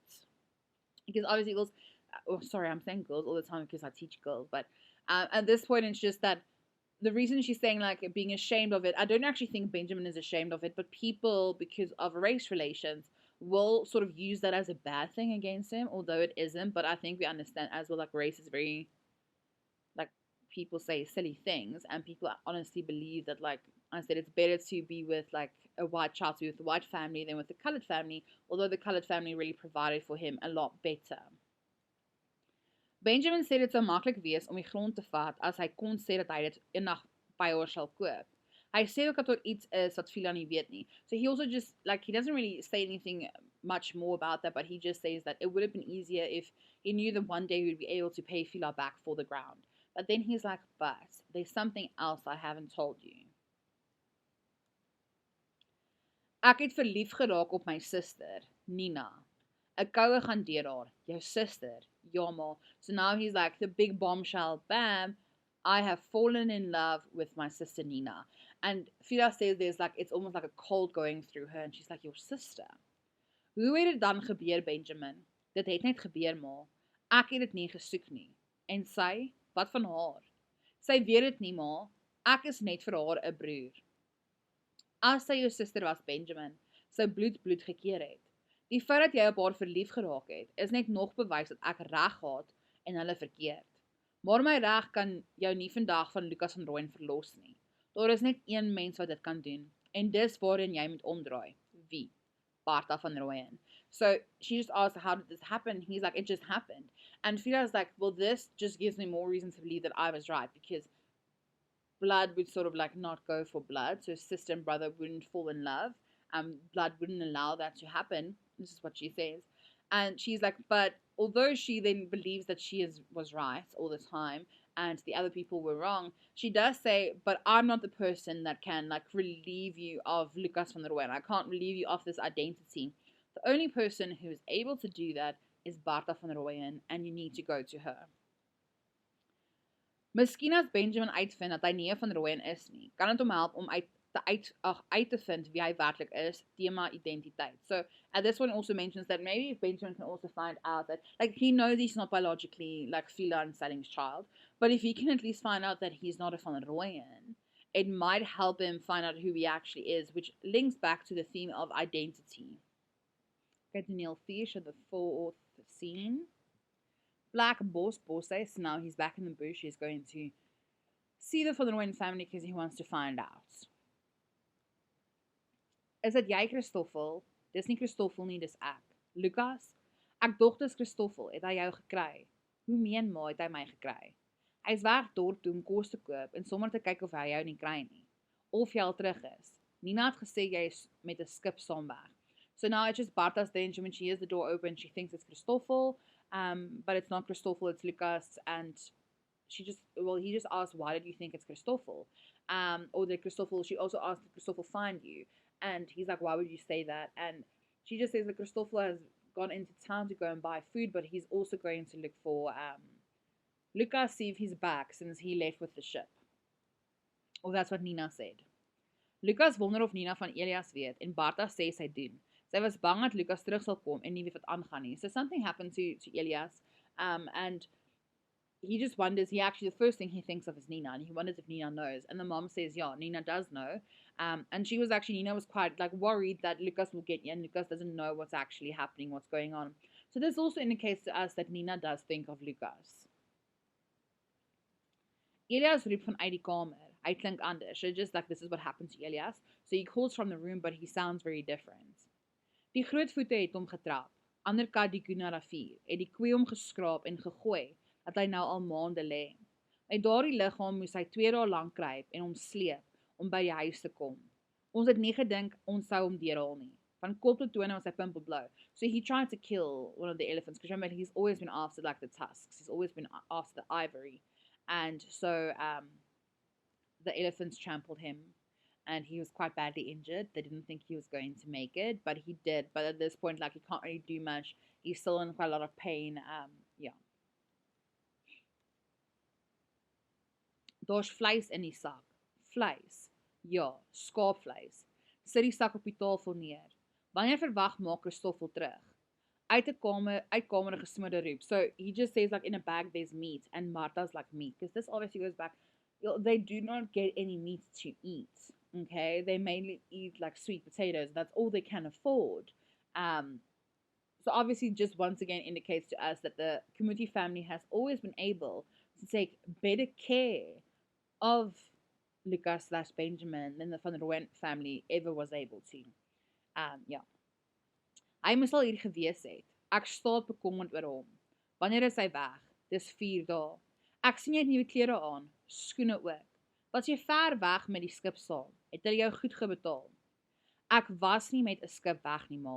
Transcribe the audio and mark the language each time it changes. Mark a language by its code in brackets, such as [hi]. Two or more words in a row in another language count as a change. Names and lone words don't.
[en] Because obviously girls, sorry, I'm saying girls all the time because I teach girls, but at this point it's just that the reason she's saying like being ashamed of it, I don't actually think Benjamin is ashamed of it, but people, because of race relations, will sort of use that as a bad thing against him, although it isn't. But I think we understand as well, like, race is very, like, people say silly things, and people honestly believe that, like I said, it's better to be with like a white child, to be with the white family than with the colored family, although the colored family really provided for him a lot better. [af] Benjamin sê dit sou maklik wees om die grond te vat as hy kon sê dat hy dit eendag by haar sal koop. Hy sê ook dat daar iets is wat Phila nie weet nie. [en] So he also just, like, he doesn't really say anything much more about that, but he just says that it would have been easier if he knew that one day he would be able to pay Phila back for the ground. But then he's like, but there's something else I haven't told you. [af] Ek het verlief geraak op my suster, Nina. 'n Koue gaan deur haar, jou suster. Ja, ma. [en] So now he's like, the big bombshell, bam, I have fallen in love with my sister Nina. And Phila says there's like, it's almost like a cold going through her, and she's like, your sister. [af] Hoe het dit dan gebeur, Benjamin? Dit het net gebeur, ma. Ek het dit nie gesoek nie. En sy, wat van haar? Sy weet dit nie, ma. Ek is net vir haar 'n broer. As sy jou suster was, Benjamin, sy bloed gekeer het. Die feit dat jy op haar verlief geraak het, is net nog bewys dat ek reg gehad en hulle verkeerd. Maar my reg kan jou nie vandag van Lucas van Rooyen verlos nie. Daar is net een mens wat dit kan doen, en dis waarin jy moet omdraai. Wie? Bartha van Rooyen. [en] So she just asked, how did this happen? He's like, it just happened. And Phila's like, well, this just gives me more reason to believe that I was right, because blood would sort of like not go for blood, so sister and brother wouldn't fall in love. Blood wouldn't allow that to happen. This is what she says. And she's like, but although she then believes that she was right all the time and the other people were wrong, she does say, but I'm not the person that can like relieve you of Lucas van der Rooyen. I can't relieve you of this identity. The only person who is able to do that is Bartha van der Rooyen, and you need to go to her. [af] Miskien as Benjamin uitvind dat hy nie van Rooyen is nie, kan dit hom help om uit te vind wie hy werklik is, tema identiteit. [en] So at this one also mentions that maybe if Benjamin can also find out that, like, he knows he's not biologically like Phila and Stelling's child, but if he can at least find out that he's not a van Rooyen, it might help him find out who he actually is, which links back to the theme of identity. Okay, Danielle Fish at the 4th scene. Black boss says now he's back in the bush. He's going to see the van Rooyen family because he wants to find out. [af] Is dit jy, Christoffel? Dis nie Christoffel nie, dis ek. Lucas? Ek dog dis Christoffel, het hy jou gekry? Hoe meen ma, het hy my gekry? Hy is weg dorp toe om kos te koop en sommer te kyk of hy jou nie kry nie. Of jy al terug is. Nina het gesê jy is met 'n skip saam weg. [en] So now it's just Bartha's there, and when she hears the door open, she thinks it's Christoffel, but it's not Christoffel, it's Lucas, and he just asked, why did you think it's Christoffel? Or did Christoffel, she also asked, did Christoffel find you? And he's like, why would you say that? And she just says that Christoffel has gone into town to go and buy food, but he's also going to look for Lucas, see if he's back since he left with the ship. Or that's what Nina said. [af] Lucas wonder of Nina van Elias weet, en Bartha sê sy doen. Sy was bang dat Lucas terug sal kom en nie weet wat aangaan nie. [en] So something happened to Elias, and he just wonders, the first thing he thinks of is Nina, and he wonders if Nina knows. And the mom says, yeah, Nina does know. And Nina was quite like worried that Lucas will get you, and Lucas doesn't know what's actually happening, what's going on. So this also indicates to us that Nina does think of Lucas. [af] Elias roep vanuit die kamer. Hy klink anders. [en] So just like this is what happened to Elias. So he calls from the room, but he sounds very different. [af] Die groot voete het hom getrap. Anderkant die Guna rivier het die koei hom geskraap en gegooi, dat hy nou al maande lê. Uit daardie liggaam moes hy 2 dae lank kruip en hom sleep om by die huis te kom. Ons het nie gedink ons sou hom deurhaal nie. Van kop tot tone was hy pimpelblou. [en] So he tried to kill one of the elephants, because remember, he's always been after like the tusks. He's always been after the ivory. And so the elephants trampled him, and he was quite badly injured. They didn't think he was going to make it, but he did. But at this point, like, he can't really do much. He's still in quite a lot of pain. Yeah. [af] Daar's vleis in die sak. Vleis. Ja, skaapvleis. Sit die sak op die tafel neer. Wanneer verwag maak Christoffel terug? Uit kamer gesmoorde roep. [en] So he just says like in a bag there's meat, and Martha's like meat, because this obviously goes back. They do not get any meat to eat. Okay, they mainly eat like sweet potatoes. That's all they can afford. So obviously, just once again indicates to us that the Kumuti family has always been able to take better care of Lucas/Benjamin than the Van Rooyen family ever was able to. [af] Ja. Hy moes al hier gewees het. Ek staat bekommerd oor hom. Wanneer is hy weg? Dis 4 dae. Ek sien jy het nuwe klere aan, skoene ook. Was jy ver weg met die skip saam? Het hulle jou goed gebetaal? Ek was nie met 'n skip weg nie, ma.